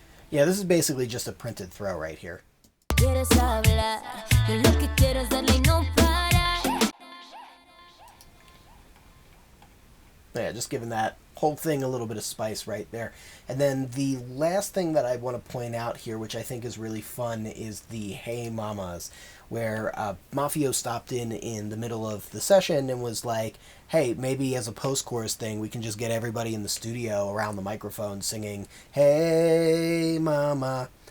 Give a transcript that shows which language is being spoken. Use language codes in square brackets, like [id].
[en] Yeah, this is basically just a printed throw right here. [es] quieres hablar, yo lo que quiero es darle y no parar. [en] Yeah, just giving that whole thing a little bit of spice right there. And then the last thing that I want to point out here, which I think is really fun, is the Hey Mamas, where Mafio stopped in the middle of the session and was like, hey, maybe as a post-chorus thing, we can just get everybody in the studio around the microphone singing, Hey Mama.